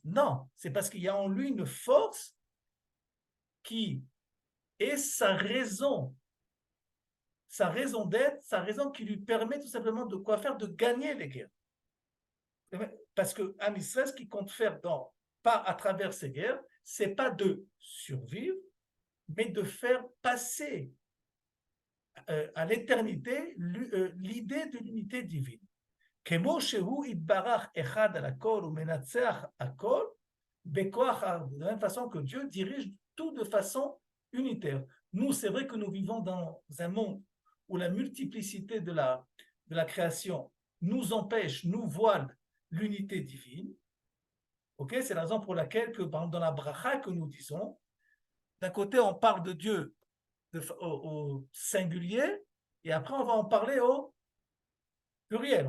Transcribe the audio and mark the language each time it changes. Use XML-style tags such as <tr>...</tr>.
<fr>Non, c'est parce qu'il y a en lui une force qui est sa raison d'être, sa raison qui lui permet tout simplement de quoi faire, de gagner les guerres. Parce que Am Israël, ce qu'il compte faire à travers ces guerres, c'est pas de survivre, mais de faire passer à l'éternité l'idée de l'unité divine.</fr> <he>כמו שהוא יתברך אחד על הכל ומנצח הכל, בכוח הערבות.</he> <fr>De la même façon que Dieu dirige tout de façon unitaire. Nous, c'est vrai que nous vivons dans un monde où la multiplicité de la création nous empêche, nous voile l'unité divine. Okay, c'est la raison pour laquelle, que, dans la bracha que nous disons, d'un côté, on parle de Dieu au singulier, et après, on va en parler au pluriel.</fr>